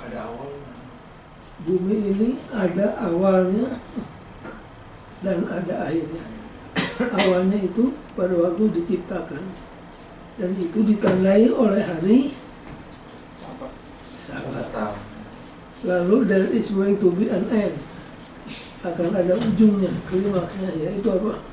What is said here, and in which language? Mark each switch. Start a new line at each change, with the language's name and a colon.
Indonesian: Ada awal. bumi ini ada awalnya dan ada akhirnya. Awalnya itu pada waktu diciptakan dan itu ditandai oleh hari Sabat.
English: Lalu there is going to be an end.
Indonesian: Akan ada ujungnya, klimaksnya, yaitu apa?